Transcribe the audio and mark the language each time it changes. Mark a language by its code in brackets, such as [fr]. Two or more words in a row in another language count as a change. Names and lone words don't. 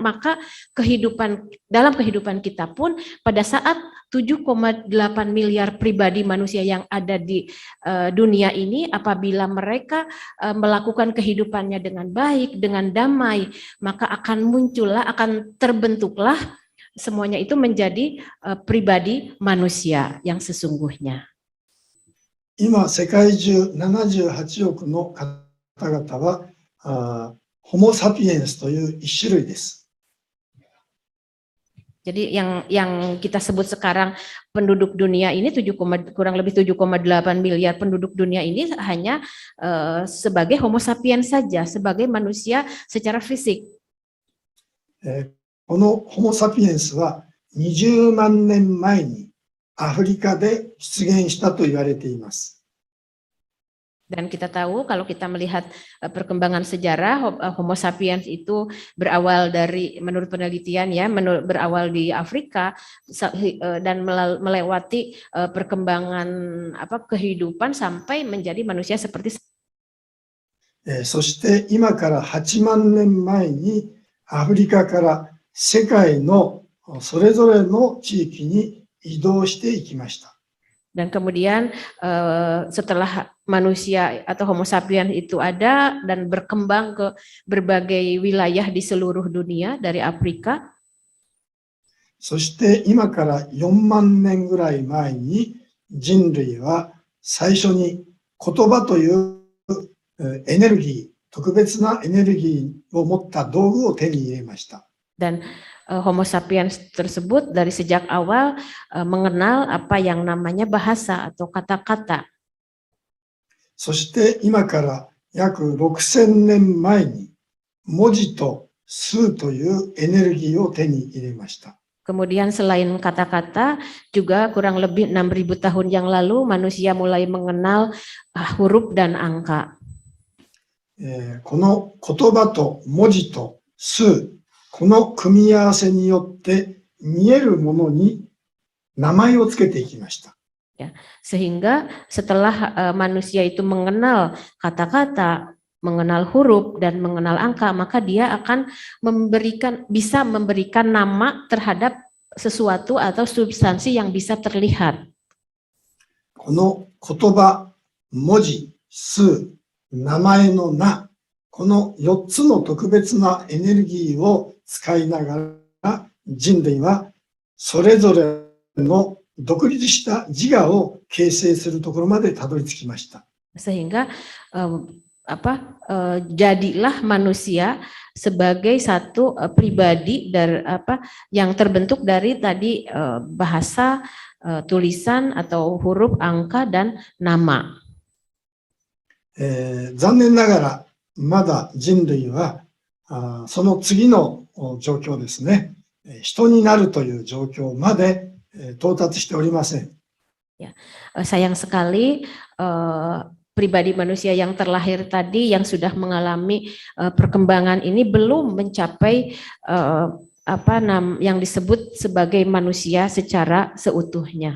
[id] Maka dalam kehidupan kita pun pada saat 7,8 miliar pribadi manusia yang ada di dunia ini, apabila mereka melakukan kehidupannya dengan baik, dengan damai, maka akan terbentuklah semuanya itu menjadi pribadi manusia yang sesungguhnya. [ja] 今、世界中78億の方々はホモ・サピエンスという一種類です。 [id] Jadi yang kita sebut sekarang penduduk dunia ini kurang lebih 7,8 miliar penduduk dunia ini hanya sebagai Homo sapiens saja, sebagai manusia secara fisik. [ja] このホモ・サピエンスは20万年前にアフリカで出現したと言われています。 [id] Dan kita tahu kalau kita melihat perkembangan sejarah Homo sapiens itu berawal dari menurut penelitian ya berawal di Afrika dan melewati perkembangan kehidupan sampai menjadi manusia seperti [ja] そして今から8万年前にアフリカから世界のそれぞれの地域に移動していきました。 [id] Dan kemudian setelah manusia atau Homo sapiens itu ada dan berkembang ke berbagai wilayah di seluruh dunia dari Afrika. [ja] そして今から4万年ぐらい前に人類は最初に言葉というエネルギー、特別なエネルギーを持った道具を手に入れました。 [id] Dan Homo sapiens tersebut dari sejak awal mengenal apa yang namanya bahasa atau kata-kata. [ja] そして今から約6000年前に文字と数というエネルギーを手に入れました。 [id] Kemudian selain kata-kata, juga kurang lebih 6.000 tahun yang lalu manusia mulai mengenal huruf dan angka. [ja] この言葉と文字と数、この組み合わせによって見えるものに名前をつけていきました。 [id] Sehingga setelah manusia itu mengenal kata-kata, mengenal huruf dan mengenal angka, maka dia akan bisa memberikan nama terhadap sesuatu atau substansi yang bisa terlihat. [ja] この言葉、文字、数、名前の名、この4つの特別なエネルギーを使いながら人類はそれぞれの独立した自我を形成するところまでたどり着きました。 [id] Sehingga jadilah manusia sebagai satu pribadi dari yang terbentuk dari tadi bahasa, tulisan atau huruf, angka dan nama. [ja] 残念ながらまだ人類はその次の状況ですね、人になるという状況まで到達しておりません。 [id] Sayang sekali pribadi manusia yang terlahir tadi yang sudah mengalami perkembangan ini belum mencapai yang disebut sebagai manusia secara seutuhnya.